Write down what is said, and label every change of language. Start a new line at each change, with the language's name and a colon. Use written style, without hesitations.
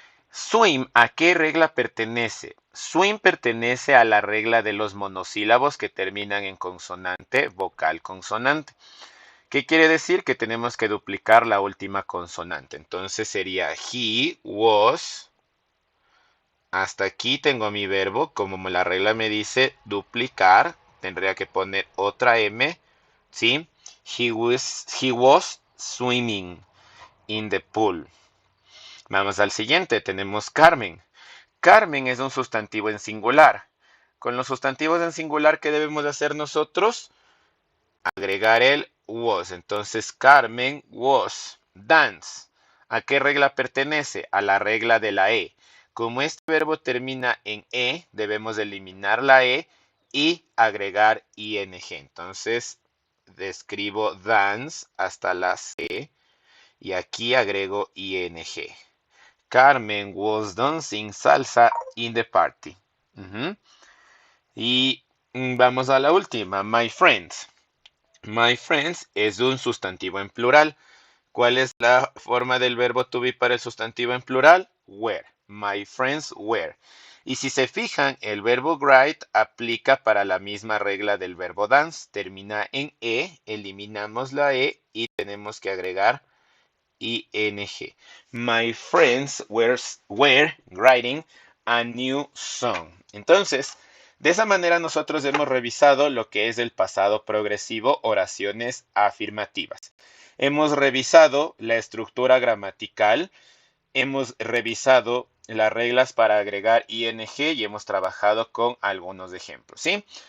Spanish: Swim, ¿a qué regla pertenece? Swim pertenece a la regla de los monosílabos que terminan en consonante, vocal, consonante. ¿Qué quiere decir? Que tenemos que duplicar la última consonante. Entonces sería
English: he was.
Spanish: Hasta aquí tengo mi verbo. Como la regla me dice duplicar, tendría que poner otra M. ¿Sí?
English: He was swimming in the pool.
Spanish: Vamos al siguiente. Tenemos Carmen. Carmen es un sustantivo en singular. Con los sustantivos en singular, ¿qué debemos de hacer nosotros? Agregar el was.
English: Entonces, Carmen was dance.
Spanish: ¿A qué regla pertenece? A la regla de la E. Como este verbo termina en E, debemos eliminar la E y agregar ing. Entonces, describo dance hasta la C y aquí agrego ing.
English: Carmen was dancing salsa in the party.
Spanish: Ujú. Y vamos a la última,
English: my friends. My friends
Spanish: es un sustantivo en plural. ¿Cuál es la forma del verbo to be para el sustantivo en plural? Were.
English: My friends were.
Spanish: Y si se fijan, el verbo write aplica para la misma regla del verbo dance. Termina en E, eliminamos la E y tenemos que agregar ing.
English: My friends were writing a new song.
Spanish: Entonces, de esa manera nosotros hemos revisado lo que es el pasado progresivo, oraciones afirmativas. Hemos revisado la estructura gramatical, hemos revisado las reglas para agregar ing y hemos trabajado con algunos ejemplos, ¿sí?